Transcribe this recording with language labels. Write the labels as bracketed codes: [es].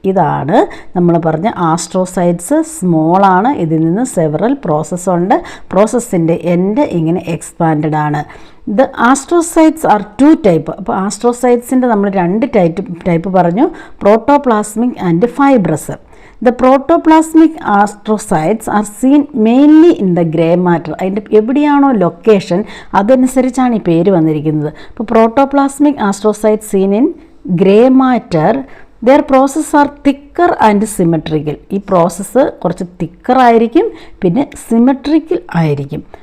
[ml] ഇതാണ് നമ്മൾ പറഞ്ഞ ആസ്ട്രോസൈറ്റ്സ്. സ്മോൾ ആണ്, ഇതിൽ നിന്ന് സെവറൽ പ്രോസസ്സ് ഉണ്ട്. പ്രോസസ്സിൻ്റെ എൻഡ് ഇങ്ങനെ എക്സ്പാൻഡഡ് ആണ്. [en] The astrocytes are two type. [ml] അപ്പോൾ ആസ്ട്രോസൈറ്റ്സിൻ്റെ നമ്മൾ രണ്ട് ടൈപ്പ് പറഞ്ഞു, protoplasmic and fibrous. [en] The protoplasmic astrocytes are seen mainly in the grey matter. [ml] അതിൻ്റെ എവിടെയാണോ ലൊക്കേഷൻ അതനുസരിച്ചാണ് ഈ പേര് വന്നിരിക്കുന്നത്. [en] അപ്പോൾ protoplasmic astrocyte seen in grey matter. Their process are thicker and symmetrical. [ml] ഈ പ്രോസസ്സ് കുറച്ച് തിക്കർ ആയിരിക്കും, പിന്നെ സിമെട്രിക്കൽ ആയിരിക്കും.